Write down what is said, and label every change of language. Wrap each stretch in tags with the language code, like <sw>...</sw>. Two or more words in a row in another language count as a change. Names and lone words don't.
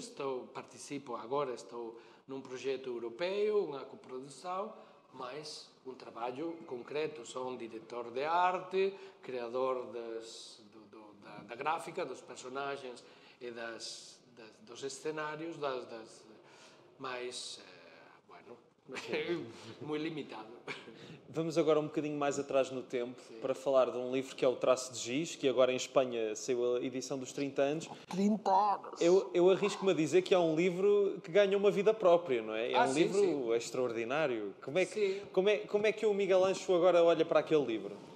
<gl>Participo agora, estou nun proxecto europeo, unha coprodução, mais un traballo concreto. Son director de arte, creador da gráfica, dos personaxes e dos escenarios, mais, bueno, moi limitado.</gl> <pt>Vamos agora um bocadinho mais atrás no tempo, para falar de um livro que é o Traço de Giz, que agora em Espanha saiu a edição dos 30 anos. 30 anos! Eu arrisco-me a dizer que é um livro que ganha uma vida própria, não é? É um sim, livro sim. extraordinário. Como é que o Miguel Ancho agora olha para aquele livro?</pt>